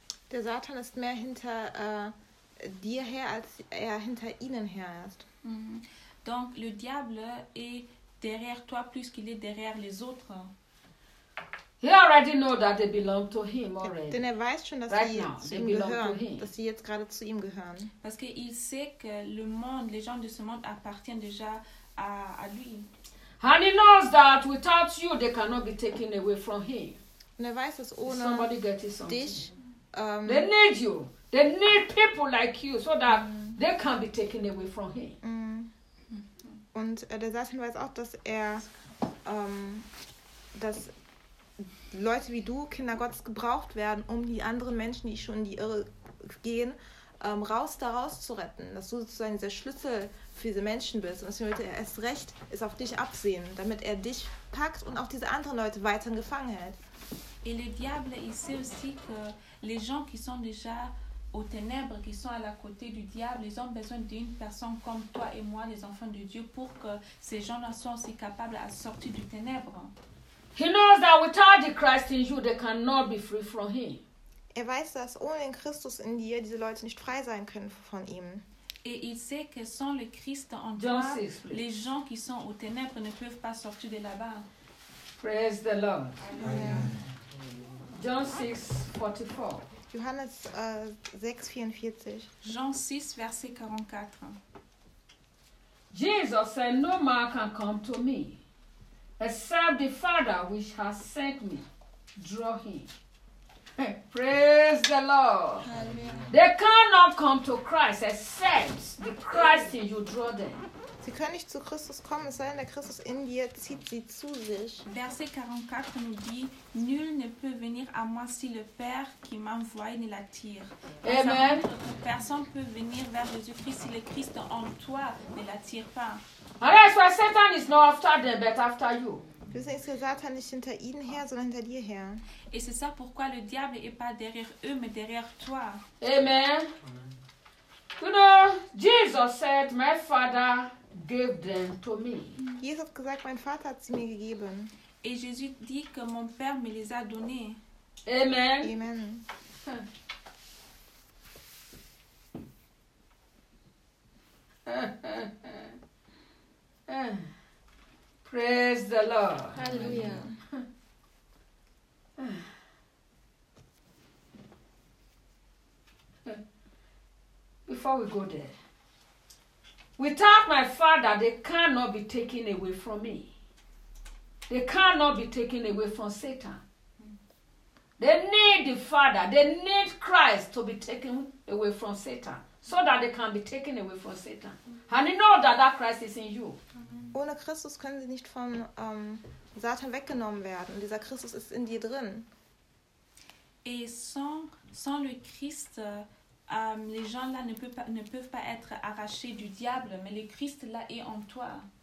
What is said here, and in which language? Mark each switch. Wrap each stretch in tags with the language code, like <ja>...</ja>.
<de>Der Satan ist mehr hinter dir her, als er hinter ihnen her ist. Mm-hmm.</de> <fr>Donc, le diable est derrière toi plus qu'il est derrière les autres.</fr> <en>He already know that they belong to him already.</en> <de>Denn er weiß schon, dass sie zu ihm gehören, dass sie jetzt gerade zu ihm gehören.</de> <fr>Parce qu'il sait que le monde, les gens de ce monde appartiennent déjà à lui.</fr> <en>And he knows that without you they cannot be taken away from him.</en> <de>Und er weiß, dass ohne dich</de> <en>they need you. They need people like you so that they can be taken away from him.</en> <de>Und der Satan weiß auch, dass er, dass Leute wie du, Kinder Gottes, gebraucht werden, um die anderen Menschen, die schon in die Irre gehen, raus daraus zu retten, dass du sozusagen der Schlüssel für diese Menschen bist und deswegen wollte er erst recht es auf dich absehen, damit er dich packt und auch diese anderen Leute weiterhin gefangen hält.</de> <fr>Et le diable, il sait aussi que les gens qui sont déjà aux ténèbres, qui sont à la côté du diable, ils ont besoin d'une personne comme toi et moi, les enfants de Dieu, pour que ces gens-là soient aussi capables à sortir du ténèbre.</fr> <en>He knows that without the Christ in you, they cannot be free from him.</en> <de>Er weiß, dass ohne den Christus in dir diese Leute nicht frei sein können von ihm.</de> <fr>Et il sait que sans le Christ en toi, les gens qui sont aux ténèbres ne peuvent pas sortir de là-bas.</fr> <en>Praise the Lord. Amen. John 6:44.</en> <de>Johannes 6:44.</de> <en>John 6:44. Jesus said, "No man can come to me except the Father which has sent me draw him." Praise the Lord. Amen. They cannot come to Christ except the Christ in you draw them.</en> <de>Sie können nicht zu Christus kommen, es sei denn, der Christus in dir zieht sie zu sich.</de> <fr>Verset 44 nous dit, nul ne peut venir à moi si le Père qui m'envoie ne l'attire. Amen. Personne ne peut venir vers Jésus-Christ si le Christ en toi ne l'attire pas.</fr> <en>Alors, so Satan is not after them, but after you.</en> <de>Deswegen ist der Satan nicht hinter ihnen her, sondern hinter dir her.</de> <fr>Et c'est ça pourquoi le diable est pas derrière eux, mais derrière toi. Amen.</fr> <en>You know, Jesus said, my Father gave them to me.</en> <de>Jesus hat gesagt, mein Vater hat sie mir gegeben.</de> <fr>Et Jésus dit que mon Père me les a donné. Amen. Amen.</fr> <en>Praise the Lord. Hallelujah. Before we go there, without my Father, they cannot be taken away from me. They cannot be taken away from Satan. They need the Father. They need Christ to be taken away from Satan so that they can be taken away from Satan. And you know that that Christ is in you.</en> <de>Ohne Christus können sie nicht von Satan weggenommen werden. Dieser Christus ist in dir drin.</de> <fr>Et sans le Christ... les gens là ne peuvent pas être arrachés du diable, mais le Christ là est en toi.</fr>